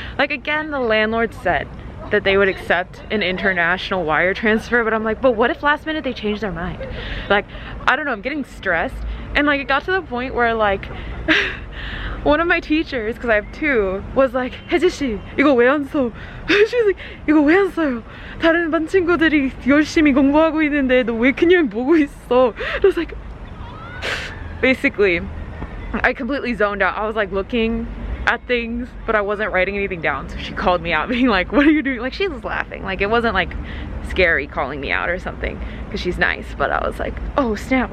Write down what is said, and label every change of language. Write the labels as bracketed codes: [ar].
[en] Like, again, the landlord said that they would accept an international wire transfer, but I'm like, but what if last minute they change their mind? Like, I don't know, I'm getting stressed. And like, it got to the point where like one of my teachers, because I have two, was like, [ko] 혜지씨 이거 왜 안 써? [en] She's like, [ko] 이거 왜 안 써요? 다른 반 친구들이 열심히 공부하고 있는데 너 왜 그냥 보고 있어? [en] I was like, basically I completely zoned out. I was like looking at things, but I wasn't writing anything down. So she called me out being like, what are you doing? Like, she was laughing. Like, it wasn't like scary calling me out or something because she's nice, but I was like, oh snap.